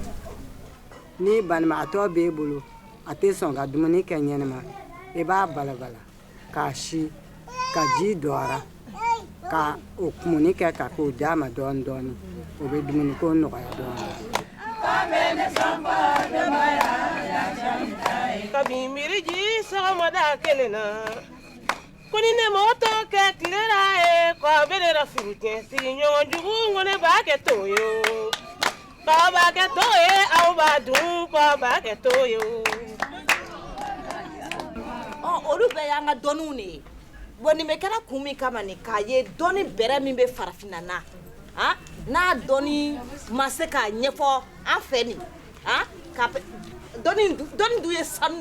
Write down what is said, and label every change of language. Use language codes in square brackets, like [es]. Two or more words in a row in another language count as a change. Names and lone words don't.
[bm] Ni banabagatɔ b'e bolo a tɛ sɔn ka dumuni kɛ ɲɛnama i b'a balabala k'a si ka ji don a ra ka o kumuni kɛ ka k'o d'a ma dɔɔni dɔɔni o bɛ dumuni ko nɔgɔya dɔɔni. Kabi miriji sɔgɔmada kelen na ko ni ne m'o tɔ kɛ tile la ye ko a bɛ ne la furu tiɲɛ sigiɲɔgɔn jugu n ko ne b'a kɛ to ye o. Baba ke toye au badu baba ke toye olu bɛɛ y'an ka dɔnniw de ye bon nin bɛ kɛra kun min kama nin k'a ye dɔnni bɛrɛ min bɛ farafinna na n'a dɔnni ma se k'a ɲɛfɔ an fɛ nin dɔnni dun ye sanu